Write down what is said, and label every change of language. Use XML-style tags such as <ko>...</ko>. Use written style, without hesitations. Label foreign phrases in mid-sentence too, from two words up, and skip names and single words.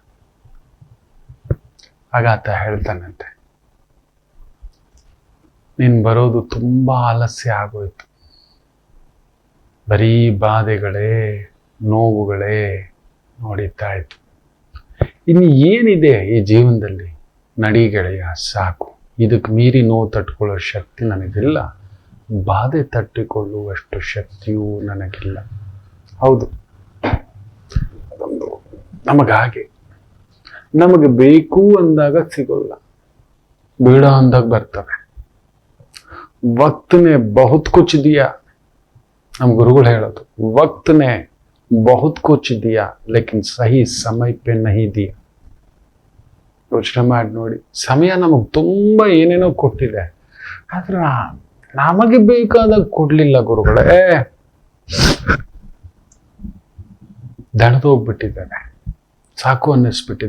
<kn>ಆಗ ಆತ ಹೇಳ್ತಾನಂತೆ, ನೀನು ಬರೋದು ತುಂಬ ಆಲಸ್ಯ ಆಗೋಯ್ತು, ಬರೀ ಬಾಧೆಗಳೇ ನೋವುಗಳೇ ನೋಡಿತಾ ಇತ್ತು, ಇನ್ನು ಏನಿದೆ ಈ ಜೀವನದಲ್ಲಿ, ನಡಿ ಗೆಳೆಯ ಸಾಕು, ಇದಕ್ಕೆ ಮೀರಿ ನೋವು ತಟ್ಕೊಳ್ಳೋ ಶಕ್ತಿ ನನಗಿಲ್ಲ, ಬಾಧೆ ತಟ್ಟಿಕೊಳ್ಳುವಷ್ಟು ಶಕ್ತಿಯೂ ನನಗಿಲ್ಲ. ಹೌದು, ಅದೊಂದು ನಮಗಾಗೆ, ನಮಗೆ ಬೇಕು ಅಂದಾಗ ಸಿಗೋಲ್ಲ, ಬೇಡ ಅಂದಾಗ ಬರ್ತವೆ.</kn> <hi>वक्त ने बहुत कुछ दिया,</hi> <kn>ನಮ್ಮ ಗುರುಗಳು ಹೇಳೋದು,</kn> <hi>वक्त ने बहुत कुछ दिया लेकिन सही समय पे नहीं दिया.</hi> <kn>ಯೋಚನೆ ಮಾಡಿ ನೋಡಿ, ಸಮಯ ನಮಗೆ ತುಂಬಾ ಏನೇನೋ ಕೊಟ್ಟಿದೆ, ಆದ್ರೆ ನಮಗೆ ಬೇಕಾದಾಗ ಕೊಡ್ಲಿಲ್ಲ ಗುರುಗಳೇ. ದಣದೋಗ್ಬಿಟ್ಟಿದ್ದಾರೆ, ಸಾಕು ಅನ್ನಿಸ್ಬಿಟ್ಟಿದೆ.</kn>